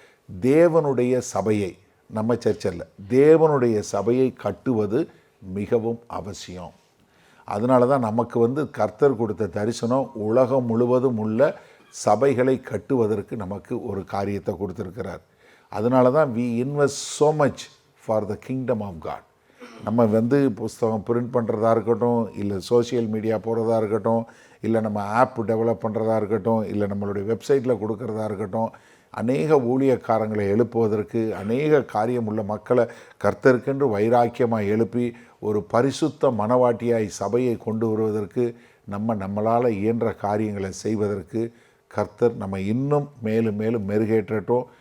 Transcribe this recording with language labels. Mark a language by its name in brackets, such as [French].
[Tamil] தேவனுடைய சபையை, நம்ம சர்ச்சல்ல, தேவனுடைய சபையை கட்டுவது மிகவும் அவசியம். அதனால தான் நமக்கு கர்த்தர் கொடுத்த தரிசனம் உலகம் முழுவதும் உள்ள சபைகளை கட்டுவதற்கு நமக்கு ஒரு காரியத்தை கொடுத்துருக்கிறார். அதனால தான் [English] we invest so much for the kingdom of God. [Tamil] நம்ம புஸ்தகம் பிரிண்ட் பண்ணுறதா இருக்கட்டும், இல்லை சோஷியல் மீடியா போகிறதா இருக்கட்டும், இல்லை நம்ம ஆப் டெவலப் பண்ணுறதா இருக்கட்டும், இல்லை நம்மளுடைய வெப்சைட்டில் கொடுக்கறதா இருக்கட்டும், அநேக ஊழியக்காரங்களை எழுப்புவதற்கு, அநேக காரியம் உள்ள மக்களை கர்த்தருக்கென்று வைராக்கியமாக எழுப்பி ஒரு பரிசுத்த மனவாட்டியாய் சபையை கொண்டு வருவதற்கு, நம்மளால் இயன்ற காரியங்களை செய்வதற்கு கர்த்தர் நம்ம இன்னும் மேலும் மேலும் மெருகேற்றட்டும்.